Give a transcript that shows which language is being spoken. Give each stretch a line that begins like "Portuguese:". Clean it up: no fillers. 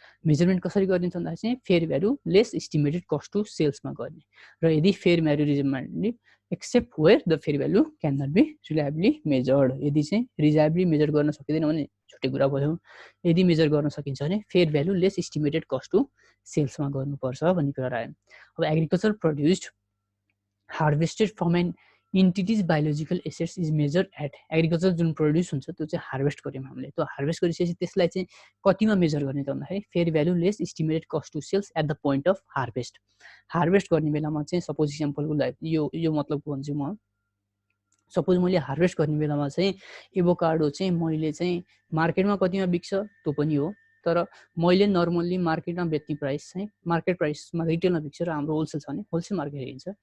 English: measurement
Nepali: कसरी गरिन्छ भन्दा चाहिँ
English: Fair value less estimated cost to सेल्समा गर्ने, र यदि fair value reasonably except where the fair value can not be reliably measured.
Nepali: यदि चाहिँ रिलायबली मेजर गर्न सकिँदैन भने छुट्टै कुरा भयो। यदि मेजर गर्न सकिन्छ भने fair value lace estimated cost to सेल्समा गर्नुपर्छ भन्ने कुरा आयो।
English: अब agriculture produced harvested from an entities biological assets is measure at.
Nepali: Agriculture जुन प्रड्युस हुन्छ त्यो चाहिँ हार्भेस्ट गऱ्यौँ हामीले, त्यो हार्भेस्ट गरिसकेपछि त्यसलाई चाहिँ कतिमा मेजर गर्ने त भन्दाखेरि
English: Fair value less estimated cost to sales at the point of harvest.
Nepali: Harvest गर्ने बेलामा चाहिँ सपोज इक्जाम्पलको लागि यो मतलब भन्छु म, सपोज मैले हार्भेस्ट गर्ने बेलामा चाहिँ एभोकाडो चाहिँ मैले चाहिँ मार्केटमा कतिमा बिक्छ त्यो पनि हो, तर मैले नर्मल्ली मार्केटमा बेच्ने प्राइस चाहिँ मार्केट प्राइसमा रिटेलमा बिक्छ र हाम्रो होलसेल छ भने होलसेल मार्केट हेरिन्छ।